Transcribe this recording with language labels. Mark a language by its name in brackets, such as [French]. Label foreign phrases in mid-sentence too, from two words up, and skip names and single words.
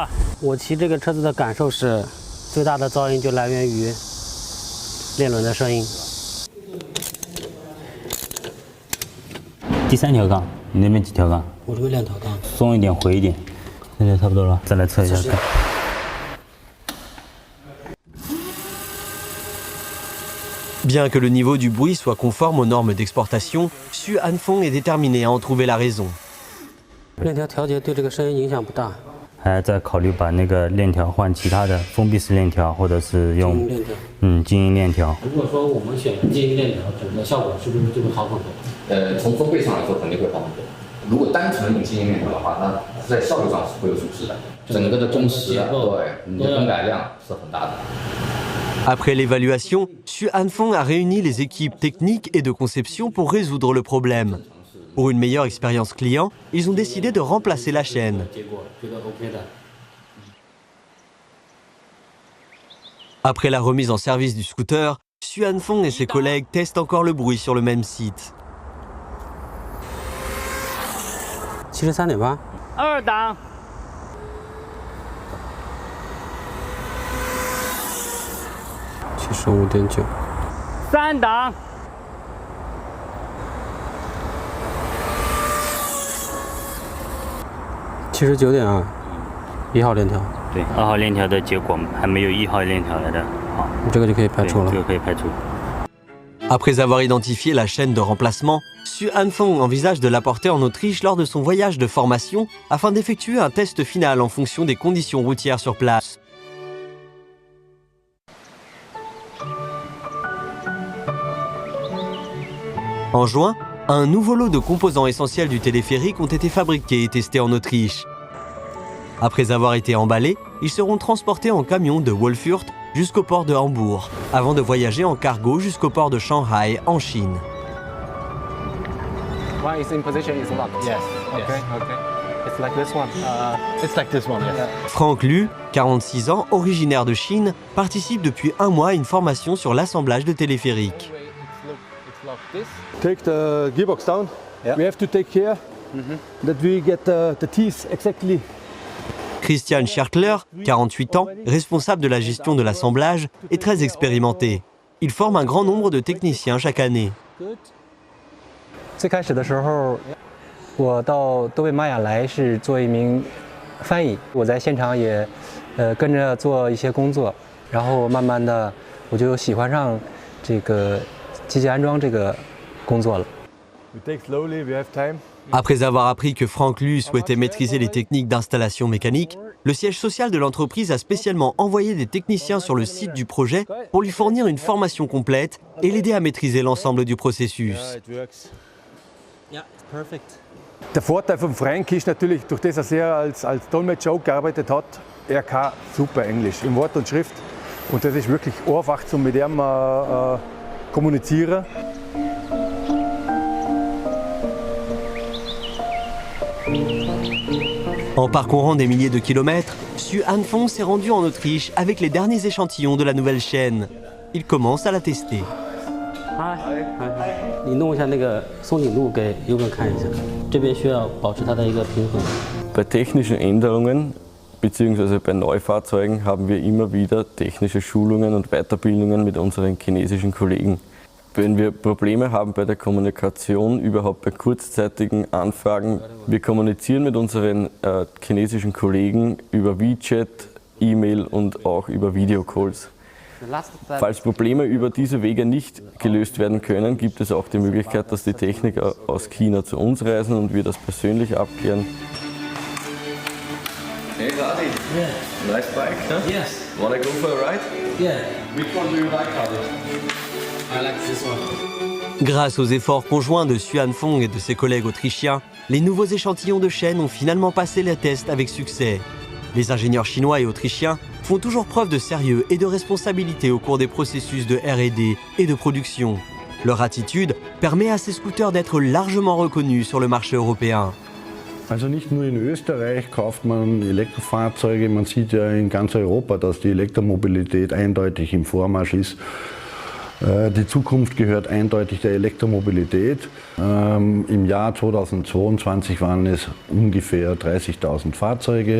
[Chinese] 我骑这个车子的感受是，最大的噪音就来源于链轮的声音。第3条杠，你那边几条杠？我这边2条杠。松一点，回一点，现在差不多了。再来测一下看。 [French] Bien que le niveau du bruit soit conforme aux normes d'exportation, Xu Hanfeng est déterminé à en trouver la raison. [Chinese] 链条调节对这个声音影响不大。还在考虑把那个链条换其他的封闭式链条，或者是用静音链条。如果说我们选静音链条，整个效果是不是就会好很多？从风倍上来说肯定会好很多。如果单纯的用精英链条的话，那在效率上是会有损失的，整个的工时，对你的更改量是很大的。 [French] Après l'évaluation, Xu Hanfeng a réuni les équipes techniques et de conception pour résoudre le problème. Pour une meilleure expérience client, ils ont décidé de remplacer la chaîne. Après la remise en service du scooter, Xu Hanfeng et ses collègues testent encore le bruit sur le même site. [Chinese] 73.8 2 档 75.9 3档 79.2 1号链条。对，2号链条的结果还没有1号链条来的好。这个就可以排除了。这个可以排除。 [French] Après avoir identifié la chaîne de remplacement, Xu Hanfeng envisage de l'apporter en Autriche lors de son voyage de formation afin d'effectuer un test final en fonction des conditions routières sur place. En juin, un nouveau lot de composants essentiels du téléphérique ont été fabriqués et testés en Autriche. Après avoir été emballés, ils seront transportés en camion de Wolfurt jusqu'au port de Hambourg, avant de voyager en cargo jusqu'au port de Shanghai, en Chine. [English] One is in position, is locked. Yes. Okay. Okay. It's like this one. It's like this one. Yes. [French] Franck Lu, 46 ans, originaire de Chine, participe depuis un mois à une formation sur l'assemblage de téléphériques. [English] Take the gearbox down. Yeah. We have to take care that we get the teeth exactly. [French] Christian Schertler, 48 ans, responsable de la gestion de l'assemblage, est très expérimenté. Il forme un grand nombre de techniciens chaque année. [Chinese] 最开始的时候，我到多贝玛雅来是做一名翻译，我在现场也跟着做一些工作，然后慢慢的我就喜欢上这个机械安装这个工作了。 [English] We take slowly. We have time. [French] Après avoir appris que Franck Lu souhaitait maîtriser les techniques d'installation mécanique, le siège social de l'entreprise a spécialement envoyé des techniciens sur le site du projet pour lui fournir une formation complète et l'aider à maîtriser l'ensemble du processus. [German] Der Vorteil von Frank ist natürlich, durch das er als Dolmetscher auch gearbeitet hat, er kann super Englisch in Wort und Schrift. Und das ist wirklich einfach, um mit ihm kommunizieren. [French] En parcourant des milliers de kilomètres, Xu Hanfeng s'est rendu en Autriche avec les derniers échantillons de la nouvelle chaîne. Il commence à la tester. [Chinese] 你弄一下那个松紧度给优哥看一下，这边需要保持它的一个平衡。 [German] Bei technischen Änderungen bzw. bei Neufahrzeugen haben wir immer wieder technische Schulungen und Weiterbildungen mit unseren chinesischen Kollegen. Wenn wir Probleme haben bei der Kommunikation, überhaupt bei kurzzeitigen Anfragen, wir kommunizieren mit unseren chinesischen Kollegen über WeChat, E-Mail und auch über Videocalls. Falls Probleme über diese Wege nicht gelöst werden können, gibt es auch die Möglichkeit, dass die Techniker aus China zu uns reisen und wir das persönlich abklären. [English] Hey Radi, Yeah. nice bike, huh? Yes. Wanna go for a ride? Yeah. Which one do you like, Radi? I like this one. [French] Grâce aux efforts conjoints de Xu Hanfeng et de ses collègues autrichiens, les nouveaux échantillons de chaîne ont finalement passé les tests avec succès. Les ingénieurs chinois et autrichiens font toujours preuve de sérieux et de responsabilité au cours des processus de R&D et de production. Leur attitude permet à ces scooters d'être largement reconnus sur le marché européen. [German] Also nicht nur in Österreich kauft man Elektrofahrzeuge, man sieht ja in ganz Europa, dass die Elektromobilität eindeutig im Vormarsch ist. Die Zukunft gehört eindeutig der Elektromobilität. Im Jahr 2022 waren es ungefähr 30.000 Fahrzeuge.